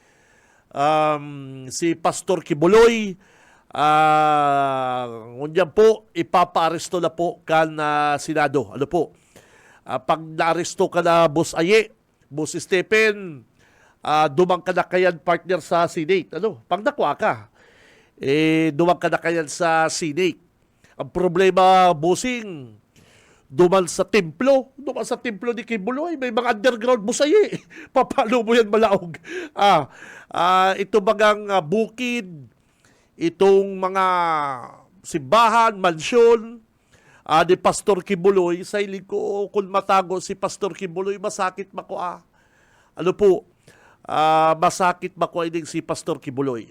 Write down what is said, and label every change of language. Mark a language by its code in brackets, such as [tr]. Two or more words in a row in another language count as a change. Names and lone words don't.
[bik] Si Pastor Kibuloy, ngunyan po, ipapaaresto na po kan Senado. Pag naaresto ka na Boss Aye, Boss Stephen, dumang ka na kayan partner sa Senate. Pag nakuha ka, dumang ka na kayan sa Senate. Ang problema, bossing, duman sa templo ni Kibuloy, may mga underground busayi. Paano mo yan malaog? Ito bagang bukid, itong mga simbahan, mansyon, ni Pastor Kibuloy, sa ilig ko, kung matago si Pastor Kibuloy, masakit mako masakit mako ining si Pastor Kibuloy.